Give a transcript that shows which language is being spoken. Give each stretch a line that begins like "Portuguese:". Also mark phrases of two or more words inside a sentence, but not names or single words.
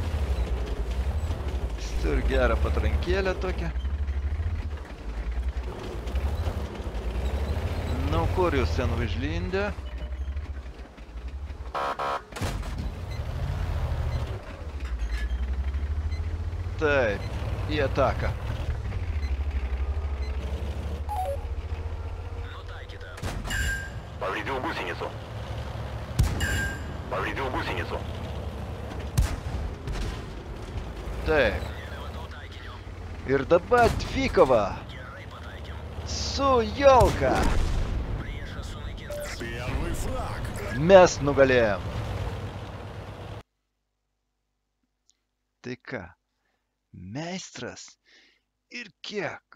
Lithuanian: Jis turi gerą patrankėlę tokią. Nu, kur jūs ten užlindę? Taip, į ataką. Нутайкита.
Russian: Повредил гусеницу. Повредил гусеницу.
Lithuanian: Taip. Левого нутайкиню. Ir dabar dvikova Gerai pataikėm. su Jolka. Priešas sunaikintas.
Russian: Первый фраг.
Lithuanian: Mes nugalėjom. Tai ką? Meistras? Ir kiek?